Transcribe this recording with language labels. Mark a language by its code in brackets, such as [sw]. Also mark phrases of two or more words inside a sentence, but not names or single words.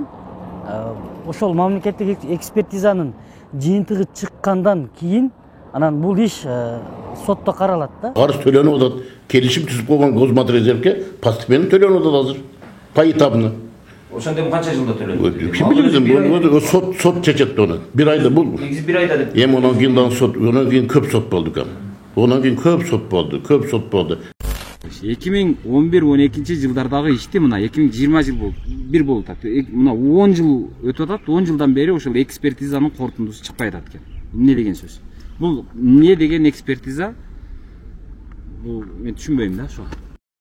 [ky] Ошол мамлекеттик экспертизанын жыйынтыгы чыккандан кийин анан бул иш сотто каралат да. Карыз төлөнүп атат. Келишим түзүп койгон Госматрезервке постепенно төлөнүп атат азыр. Поэтапно. Ошондо канча жылда төлөнөт? Ким билет, сот чечет аны. Бир айда бул. Негизи бир айда деп. Эми онан кийин көп сот болду экен. Ondan keyin köp sot boldu. 2011-12 жылдардагы ишти мына 2020 жыл болду. Бир болуп атат. Мына 10 жыл өтүп атат. 10 жылдан бери ошол экспертизанын корутундусу чыкпай атат экен. Эмне деген сөз? Бул эмне деген экспертиза? Бул мен түшүнбөйм да ошо.